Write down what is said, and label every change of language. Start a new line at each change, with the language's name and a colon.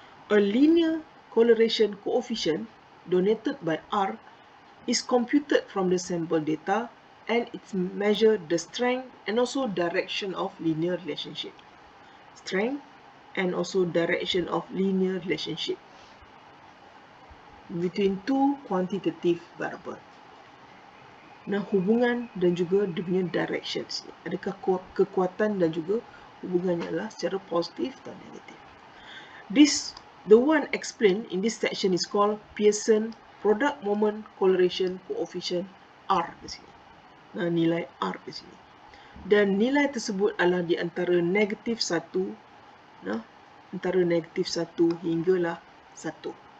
English: A linear correlation coefficient donated by R is computed from the sample data and it measures the strength and also direction of linear relationship. Strength and also direction of linear relationship between two quantitative variable.
Malay: Hubungan dan juga dia punya direction. Adakah kekuatan dan juga hubungannya adalah secara positif atau negatif.
English: The one explained in this section is called Pearson product moment correlation coefficient R
Malay: di sini. Nilai R di sini. Dan nilai tersebut adalah di antara negatif 1, antara negatif 1 hinggalah 1.